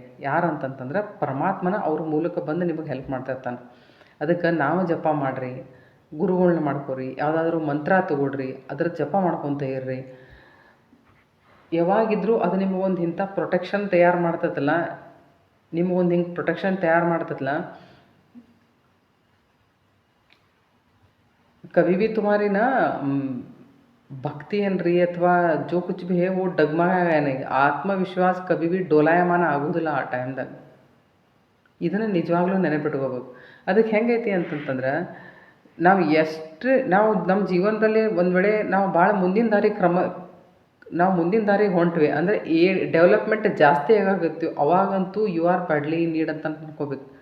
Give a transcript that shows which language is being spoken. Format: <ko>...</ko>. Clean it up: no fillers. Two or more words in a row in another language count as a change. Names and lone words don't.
<kn>ಯಾರು ಅಂತಂತಂದ್ರೆ ಪರಮಾತ್ಮನ ಅವ್ರ ಮೂಲಕ ಬಂದು ನಿಮಗೆ ಹೆಲ್ಪ್ ಮಾಡ್ತಾ ಇರ್ತಾನೆ. ಅದಕ್ಕೆ ನಾವು ಜಪ ಮಾಡಿರಿ, ಗುರುಗಳನ್ನ ಮಾಡ್ಕೊರಿ, ಯಾವುದಾದ್ರೂ ಮಂತ್ರ ತಗೊಳ್ರಿ, ಅದ್ರ ಜಪ ಮಾಡ್ಕೊತ ಇರ್ರಿ. ಯಾವಾಗಿದ್ರೂ ಅದು ನಿಮಗೊಂದು ಇಂಥ ಪ್ರೊಟೆಕ್ಷನ್ ತಯಾರು ಮಾಡ್ತೈತಲ್ಲ, ನಿಮಗೊಂದು ಹಿಂಗೆ ಪ್ರೊಟೆಕ್ಷನ್ ತಯಾರು ಮಾಡ್ತೈತಲ್ಲ,</kn> <hi>कभी भी तुम्हारी ना भक्ति</hi> <kn>ಏನ್ರಿ ಅಥವಾ</kn> <hi>जो कुछ भी है वो डगमगाने,</hi> <kn>ಆತ್ಮವಿಶ್ವಾಸ</kn> <hi>कभी भी</hi> <kn>ಡೋಲಾಯಮಾನ ಆಗೋದಿಲ್ಲ ಆ ಟೈಮ್ದಾಗ. ಇದನ್ನು ನಿಜವಾಗ್ಲೂ ನೆನಪಿಟ್ಕೋಬೇಕು. ಅದಕ್ಕೆ ಹೆಂಗೈತಿ ಅಂತಂತಂದ್ರೆ, ನಾವು ನಮ್ಮ ಜೀವನದಲ್ಲಿ ಒಂದು ವೇಳೆ ನಾವು ಭಾಳ ಮುಂದಿನ ದಾರಿಗೆ ಹೊಂಟ್ವಿ ಅಂದರೆ ಡೆವಲಪ್ಮೆಂಟ್ ಜಾಸ್ತಿ ಆಗಾಕತ್ತೀವಿ, ಅವಾಗಂತೂ</kn> <en>you are badly need</en> <kn>ಅಂತ ಅನ್ಕೋಬೇಕು.</kn>